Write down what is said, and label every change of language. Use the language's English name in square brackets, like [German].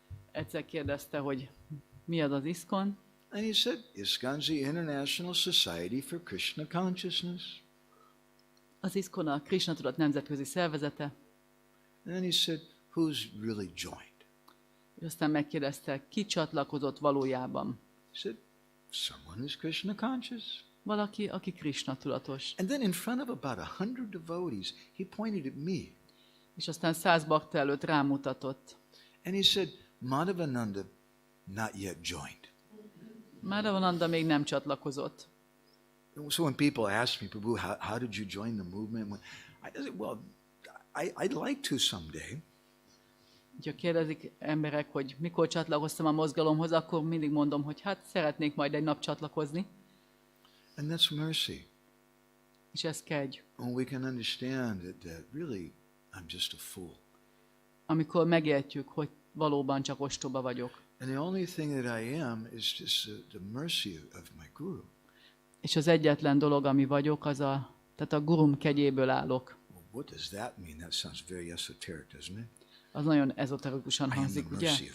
[Hungarian] Egyszer kérdezte, hogy mi az ISKCON? [English] And he said, ISKCON is the International Society for Krishna Consciousness. [Hungarian] Az ISKCON a Krishna tudat nemzetközi szervezete. [English] And then he said, who's really joined? [Hungarian] És aztán megkérdezte, ki csatlakozott valójában? [English] He said, someone who's Krishna conscious. [Hungarian] Valaki, aki Krishna tudatos. [English] And then in front of about 100 devotees, he pointed at me. [Hungarian] És aztán 100 bakta előtt rámutatott. [English] And he said, Madhavananda not yet joined. [Hungarian] Madhavananda még nem csatlakozott. [English] So when people ask me, Prabhu, how did you join the movement? I said, well, I'd like to someday. [Hungarian] Ha kérdezik emberek, hogy mikor csatlakoztam a mozgalomhoz, akkor mindig mondom, hogy hát szeretnék majd egy nap csatlakozni. [English] And that's mercy. [Hungarian] És ez kegy. [English] When we can understand that really I'm just a fool. [Hungarian] Amikor megértjük, hogy valóban csak ostoba vagyok. [English] And the only thing that I am is just the mercy of my guru. [Hungarian] És az egyetlen dolog, ami vagyok, tehát a gurum kegyéből állok. [English] Well, what does that mean? That sounds very esoteric, doesn't it? [Hungarian] Az nagyon ezoterikusan hangzik, ugye?